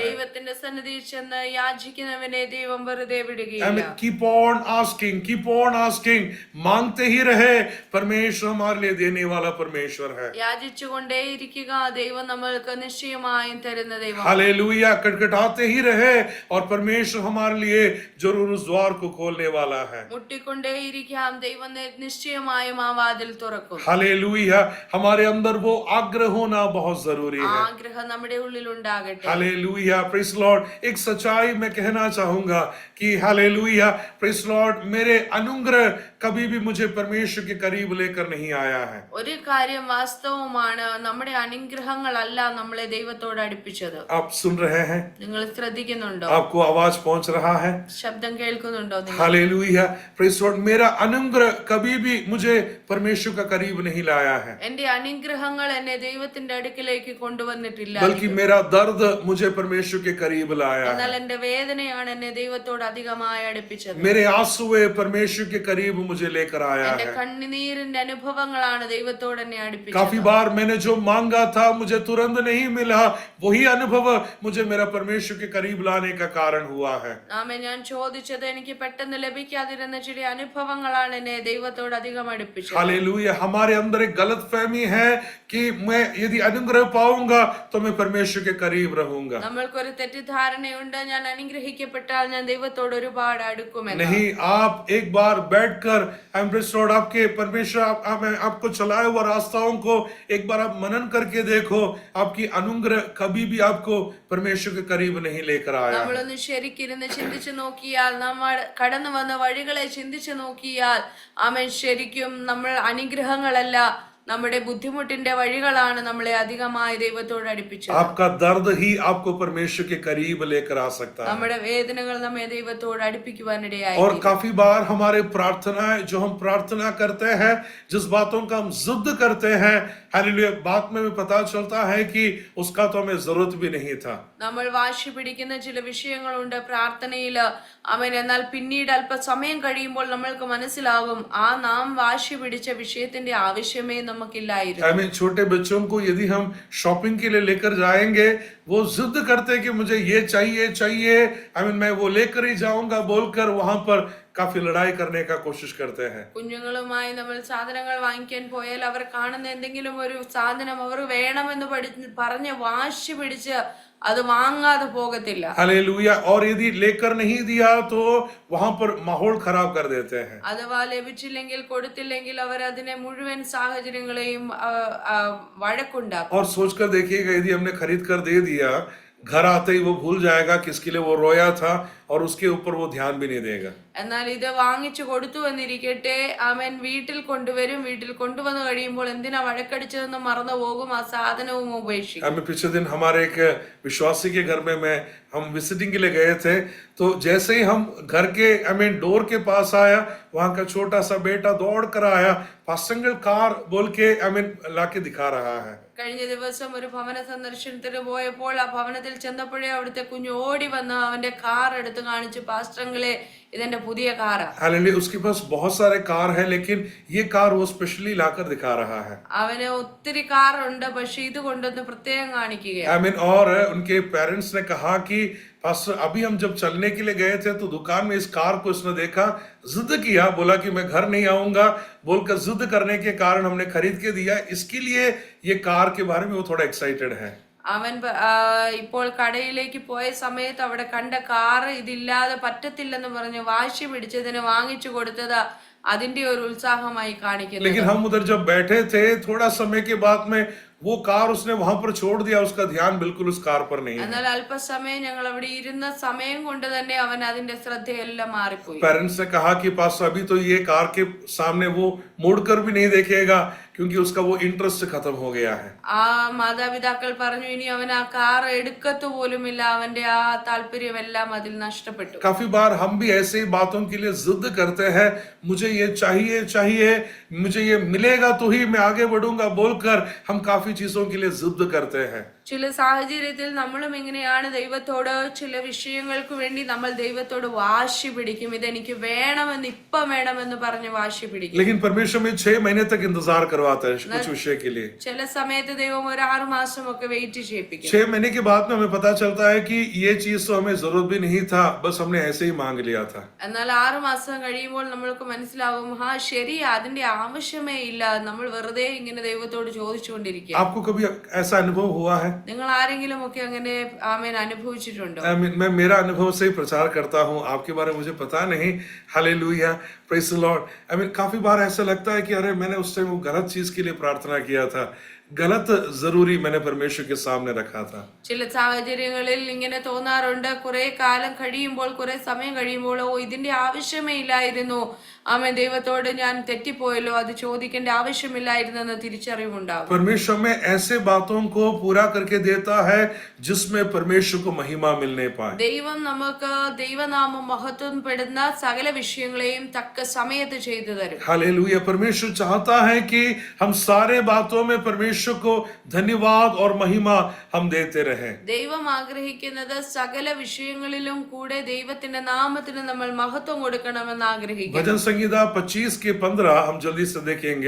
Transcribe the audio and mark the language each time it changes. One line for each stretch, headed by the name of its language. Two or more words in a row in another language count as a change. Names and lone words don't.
Malayalam: ദൈവത്തിന്റെ സന്നിധിയിൽ ചെന്ന് യാചിക്കുന്നവനെ ദൈവം വെറുതെ വിടുകയില്ല.
English: Keep on asking.
Hindi: मांगते ही रहे. परमेश्वर हमारे लिए देने वाला परमेश्वर है.
Malayalam: യാചിച്ചുകൊണ്ടേയിരിക്കുക, ദൈവം നമ്മൾക്ക് നിശ്ചയമായും തരുന്ന ദൈവം.
Hindi: हालेलुया. खटखटाते ही रहे और परमेश्वर हमारे लिए जरूर उस द्वार को खोलने वाला है.
Malayalam: മുട്ടിക്കൊണ്ടേയിരിക്കാം, ദൈവം നിശ്ചയമായും ആ വാതിൽ തുറക്കും.
Hindi: हालेलुया. हमारे अंदर वो आग्रह होना बहुत जरूरी है.
Malayalam: ആഗ്രഹം നമ്മുടെ ഉള്ളിൽ ഉണ്ടാകട്ടെ.
Hindi: हालेलुया.
English: Praise Lord.
Hindi: एक सच्चाई मैं कहना चाहूंगा कि हालेलुया,
English: praise Lord,
Hindi: मेरे अनुग्रह कभी भी मुझे परमेश्वर के करीब लेकर नहीं आया है.
Malayalam: ഒരു കാര്യം വാസ്തവമാണ്, നമ്മുടെ അനുഗ്രഹങ്ങളല്ല നമ്മളെ ദൈവത്തോട് അടുപ്പിച്ചത്.
Hindi: आप सुन रहे हैं?
Malayalam: നിങ്ങൾ ശ്രദ്ധിക്കുന്നുണ്ടോ?
Hindi: आपको आवाज पहुंच रहा है?
Malayalam: ശബ്ദം കേൾക്കുന്നുണ്ടോ നിങ്ങൾ?
Hindi: हालेलुया.
English: Praise Lord.
Hindi: मेरा अनुग्रह कभी भी मुझे परमेश्वर का करीब नहीं लाया है,
Malayalam: എന്റെ അനുഗ്രഹങ്ങൾ എന്നെ ദൈവത്തിന്റെ അടുക്കിലേക്ക് കൊണ്ടുവന്നിട്ടില്ല.
Hindi: बल्कि मेरा दर्द मुझे परमेश्वर के करीब लाया है.
Malayalam: എന്നാൽ എന്റെ വേദനയാണ് എന്നെ ദൈവത്തോട് അധികമായി അടുപ്പിച്ചത്.
Hindi: मेरे आंसुए परमेश्वर के करीब मुझे लेकर आया
Malayalam: എന്റെ
Hindi: है.
Malayalam: കണ്ണുനീരിന്റെ അനുഭവങ്ങളാണ് ദൈവത്തോട് എന്നെ അടുപ്പിച്ചത്.
Hindi: काफी बार मैंने जो मांगा था मुझे तुरंत नहीं मिला, वही अनुभव मुझे मेरा परमेश्वर के करीब लाने का कारण हुआ है.
Malayalam: ഞാൻ ചോദിച്ചത് എനിക്ക് പെട്ടെന്ന് ലഭിക്കാതിരുന്ന ചില അനുഭവങ്ങളാണ് എന്നെ ദൈവത്തോട് അധികം അടുപ്പിച്ചത്.
Hindi: हालेलुया. हमारे अंदर एक गलतफहमी है कि मैं यदि अनुग्रह पाऊंगा तो मैं परमेश्वर के करीब रहूंगा.
Malayalam: നമ്മൾക്കൊരു തെറ്റിദ്ധാരണയുണ്ട്, ഞാൻ അനുഗ്രഹിക്കപ്പെട്ടാൽ ഞാൻ ദൈവത്തോട് ഒരുപാട് അടുക്കുമെന്ന്.
Hindi: नहीं, आप एक बार बैठकर लॉर्ड आपके परमेश्वर आपको चलाए हुआ रास्ताओं को एक बार आप मनन करके देखो, आपकी अनुग्रह कभी भी आपको परमेश्वर के करीब नहीं लेकर आया.
Malayalam: നമ്മളൊന്ന് ശരിക്കിരുന്ന് ചിന്തിച്ചു നോക്കിയാൽ, നമ്മൾ കടന്നു വന്ന വഴികളെ ചിന്തിച്ചു നോക്കിയാൽ, ശരിക്കും നമ്മൾ അനുഗ്രഹങ്ങളല്ല, നമ്മുടെ ബുദ്ധിമുട്ടിന്റെ വഴികളാണ് നമ്മളെ അധികമായി ദൈവത്തോട് അടുപ്പിച്ചത്.
Hindi: आपका दर्द ही आपको परमेश्वर के करीब लेकर आ सकता है.
Malayalam: നമ്മുടെ വേദനകൾ നമ്മെ ദൈവത്തോട് അടുപ്പിക്കുവാനിടയായി.
Hindi: और काफी बार हमारे प्रार्थनाएं जो हम प्रार्थना करते हैं, जिस बातों का हम जिद करते हैं, हालेलुया, बात में भी पता चलता है कि उसका तो हमें जरूरत भी नहीं था.
Malayalam: നമ്മൾ വാശി പിടിക്കുന്ന ചില വിഷയങ്ങളുണ്ട് പ്രാർത്ഥനയില്. എന്നാൽ പിന്നീട് അല്പസമയം കഴിയുമ്പോൾ നമ്മൾക്ക് മനസ്സിലാകും, ആ നാം വാശി പിടിച്ച വിഷയത്തിന്റെ ആവശ്യമേ നമുക്കില്ലായിരുന്നു.
Hindi: छोटे बच्चों को यदि हम शॉपिंग के लिए लेकर जाएंगे, वो जिद करते कि मुझे ये चाहिए, मैं वो लेकर ही जाऊंगा बोलकर वहां पर काफी लड़ाई करने का कोशिश करते हैं.
Malayalam: കുഞ്ഞുങ്ങളുമായി നമ്മൾ സാധനങ്ങൾ വാങ്ങിക്കാൻ പോയാൽ അവർ കാണുന്ന എന്തെങ്കിലും ഒരു സാധനം അവർ വേണമെന്ന് പറഞ്ഞ് വാശി പിടിച്ച് അത് വാങ്ങാതെ പോകത്തില്ല.
Hindi: हालेलुया. और यदि लेकर नहीं दिया तो वहां पर माहौल खराब कर देते हैं.
Malayalam: അഥവാ ലഭിച്ചില്ലെങ്കിൽ കൊടുത്തില്ലെങ്കിൽ അവർ അതിനെ മുഴുവൻ സാഹചര്യങ്ങളെയും വഴക്കുണ്ടാക്കും.
Hindi: और सोचकर देखिएगा, यदि हमने खरीद कर दे दिया, घर आते ही वो भूल जाएगा किसके लिए वो रोया था और उसके ऊपर वो ध्यान भी नहीं देगा.
Malayalam: എന്നാൽ ഇത് വാങ്ങിച്ചു കൊടുത്തു എന്നിരിക്കട്ടെ, വീട്ടിൽ കൊണ്ടുവരും. വീട്ടിൽ കൊണ്ടുവന്നു കഴിയുമ്പോൾ എന്തിനാ വഴക്കടിച്ചതെന്ന് മറന്നു പോകും, ആ സാധനവും ഉപേക്ഷിക്കും.
Hindi: पिछले दिन हमारे एक विश्वासी के घर में हम विजिटिंग के लिए गए थे, तो जैसे ही हम घर के डोर के पास आया, वहां का छोटा सा बेटा दौड़ कर आया, पास्टर कार बोल के लाके दिखा रहा है.
Malayalam: കഴിഞ്ഞ ദിവസം ഒരു ഭവന സന്ദർശനത്തിന് പോയപ്പോൾ ആ ഭവനത്തിൽ ചെന്നപ്പോഴേ അവിടുത്തെ കുഞ്ഞു ഓടി വന്ന് അവന്റെ കാർ എടുത്ത് കാണിച്ചു, പാസ്റ്ററങ്ങളെ ഇതെന്റെ പുതിയ കാറാ.
Hindi: हालेलुया. उसके पास बहुत सारे कार है, लेकिन ये कार वो स्पेशली लाकर दिखा रहा है.
Malayalam: അവന് ഒത്തിരി കാറുണ്ട്, പക്ഷെ ഇത് കൊണ്ടൊന്ന് പ്രത്യേകം കാണിക്കുകയാണ്.
Hindi: और उनके पेरेंट्स ने कहा कि पास्टर, अभी हम जब चलने के लिए गए थे तो दुकान में इस कार को इसने देखा, जिद किया, बोला कि मैं घर नहीं आऊंगा बोलकर जिद करने के कारण हमने खरीद के दिया. इसके लिए ये कार के बारे में वो थोड़ा एक्साइटेड है.
Malayalam: അവൻ ഇപ്പോൾ കടയിലേക്ക് പോയ സമയത്ത് അവിടെ കണ്ട കാറ് ഇതില്ലാതെ പറ്റത്തില്ലെന്ന് പറഞ്ഞ് വാശി പിടിച്ചതിന് വാങ്ങിച്ചു കൊടുത്തത് അതിന്റെ ഒരു ഉത്സാഹമായി കാണിക്കുന്നു.
Hindi: लेकिन हम उधर जब बैठे थे थोड़ा समय के बाद में वो कार उसने वहां पर छोड़ दिया, उसका ध्यान बिल्कुल उस कार पर नहीं है.
Malayalam: എന്നാൽ അല്പസമയം ഞങ്ങൾ അവിടെ ഇരുന്ന സമയം കൊണ്ട് തന്നെ അവൻ അതിന്റെ ശ്രദ്ധയെല്ലാം മാറിപ്പോയി.
Hindi: पेरेंट्स ने कहा कि पास अभी तो ये कार के सामने वो मुड़कर भी नहीं देखेगा क्योंकि उसका वो इंटरेस्ट खत्म हो गया है.
Malayalam: ആ മാതാപിതാക്കൾ പറഞ്ഞു ഇനി അവൻ ആ കാർ എടുക്കത്തു പോലുമില്ല, അവന്റെ ആ താല്പര്യമെല്ലാം അതിൽ നഷ്ടപ്പെട്ടു.
Hindi: काफी बार हम भी ऐसे ही बातों के लिए जिद करते हैं, मुझे ये चाहिए चाहिए, मुझे ये मिलेगा तो ही मैं आगे बढ़ूंगा बोलकर हम काफी चीजों के लिए जिद करते हैं.
Malayalam: ചില സാഹചര്യത്തിൽ നമ്മളും ഇങ്ങനെയാണ്. ദൈവത്തോട് ചില വിഷയങ്ങൾക്ക് വേണ്ടി നമ്മൾ ദൈവത്തോട് വാശി പിടിക്കും, ഇതെനിക്ക് വേണമെന്ന് ഇപ്പം വേണമെന്ന് പറഞ്ഞ് വാശി പിടിക്കും.
Hindi: लेकिन परमेश्वर में 6 महीने तक इंतजार करवाता है कुछ विषय के लिए.
Malayalam: ചില സമയത്ത് ദൈവം ഒരു 6 മാസമൊക്കെ വെയിറ്റ് ചെയ്യിപ്പിക്കും.
Hindi: 6 महीने के बाद में हमें पता चलता है कि ये चीज तो हमें जरूरत भी नहीं था, बस हमने ऐसे ही मांग लिया था.
Malayalam: എന്നാൽ 6 മാസം കഴിയുമ്പോൾ നമ്മൾക്ക് മനസ്സിലാവും, ആ ശരി, അതിന്റെ ആവശ്യമേ ഇല്ല, നമ്മൾ വെറുതെ ഇങ്ങനെ ദൈവത്തോട് ചോദിച്ചുകൊണ്ടിരിക്കുക.
Hindi: आपको कभी ऐसा अनुभव हुआ है?
Malayalam: നിങ്ങൾ ആരെങ്കിലും ഒക്കെ അങ്ങനെ ആമേൻ അനുഭവിച്ചിട്ടുണ്ടോ?
Hindi: मैं मेरा अनुभव से ही प्रचार करता हूँ, आपके बारे में मुझे पता नहीं. हालेलुया,
English: praise the Lord.
Hindi: काफी बार ऐसा लगता है कि अरे मैंने उस टाइम वो गलत चीज के लिए प्रार्थना किया था, गलत जरूरी मैंने परमेश्वर के सामने रखा था.
Malayalam: ചില സാഹചര്യങ്ങളിൽ ഇങ്ങനെ തോന്നാറുണ്ട്. കുറെ കാലം കഴിയുമ്പോൾ, കുറെ സമയം കഴിയുമ്പോൾ, ഓ ഇതിന്റെ ആവശ്യമേ ഇല്ലായിരുന്നു, ആമേൻ, ദൈവത്തോട് ഞാൻ തെറ്റിപ്പോയല്ലോ, അത് ചോദിക്കേണ്ട ആവശ്യമില്ലായിരുന്നെന്ന് തിരിച്ചറിവുണ്ടാവും.
Hindi: परमेश्वर में ऐसे बातों को पूरा करके देता है जिसमें परमेश्वर को महिमा मिलने पाए.
Malayalam: ദൈവം നമുക്ക് ദൈവനാമം മഹത്വപ്പെടുന്ന സകല വിഷയങ്ങളെയും തക്ക സമയത്ത് ചെയ്തു തരും.
Hindi: हालेलुया. परमेश्वर चाहता है कि हम सारे बातों में परमेश्वर को धन्यवाद और महिमा हम देते रहें.
Malayalam: ദൈവം ആഗ്രഹിക്കുന്നത് സകല വിഷയങ്ങളിലും കൂടെ ദൈവത്തിന്റെ നാമത്തിന് നമ്മൾ മഹത്വം കൊടുക്കണമെന്ന് ആഗ്രഹിക്കുന്നു.
Hindi: भजन संहिता 25 के 15 हम जल्दी से देखेंगे.